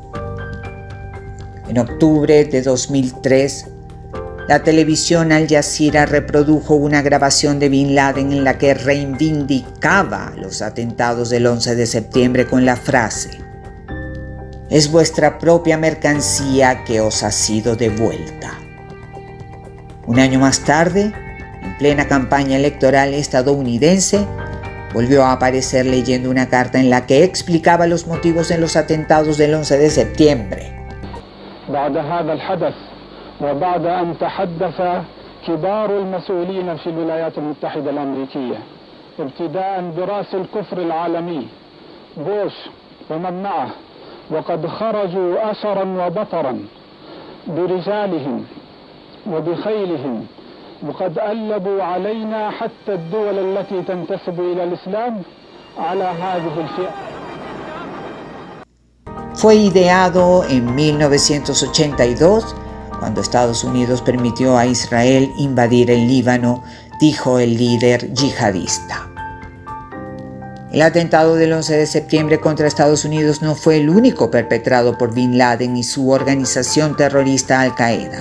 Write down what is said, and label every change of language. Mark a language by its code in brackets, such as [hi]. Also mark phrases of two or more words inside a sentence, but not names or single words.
[es] En octubre de 2003, la televisión Al Jazeera reprodujo una grabación de Bin Laden en la que reivindicaba los atentados del 11 de septiembre con la frase: «Es vuestra propia mercancía que os ha sido devuelta». Un año más tarde, en plena campaña electoral estadounidense, volvió a aparecer leyendo una carta en la que explicaba los motivos de los atentados del 11 de septiembre. [ar] بعد هذا الحدث وبعد أن تحدث كبار المسؤولين في الولايات المتحدة الأمريكية ابتداء براس الكفر العالمي بوش ومن معه وقد خرجوا أسرا وبطرا برجالهم وبخيلهم وقد ألبوا علينا حتى الدول التي تنتسب إلى الإسلام على هذه الفئة. [es] Fue ideado en 1982, cuando Estados Unidos permitió a Israel invadir el Líbano, dijo el líder yihadista. El atentado del 11 de septiembre contra Estados Unidos no fue el único perpetrado por Bin Laden y su organización terrorista Al-Qaeda.